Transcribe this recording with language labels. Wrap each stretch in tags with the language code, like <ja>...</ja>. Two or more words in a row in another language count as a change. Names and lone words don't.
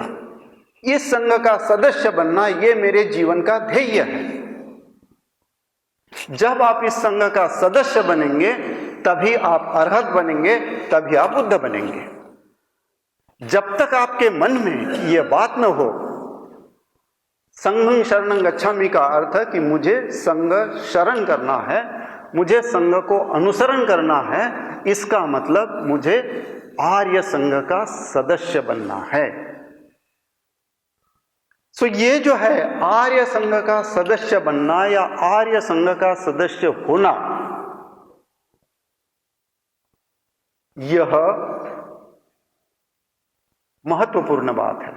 <hi>इस संघ का सदस्य बनना यह मेरे जीवन का ध्येय है। जब आप इस संघ का सदस्य बनेंगे तभी आप अरहत बनेंगे, तभी आप बुद्ध बनेंगे। जब तक आपके मन में यह बात न हो,</hi> <pi>संघं शरणं गच्छामि</pi> <hi>का अर्थ है कि मुझे संघ शरण करना है, मुझे संघ को अनुसरण करना है, इसका मतलब मुझे आर्य संघ का सदस्य बनना है। सो ये जो है आर्य संघ का सदस्य बनना या आर्य संघ का सदस्य होना, यह महत्वपूर्ण बात है।</hi>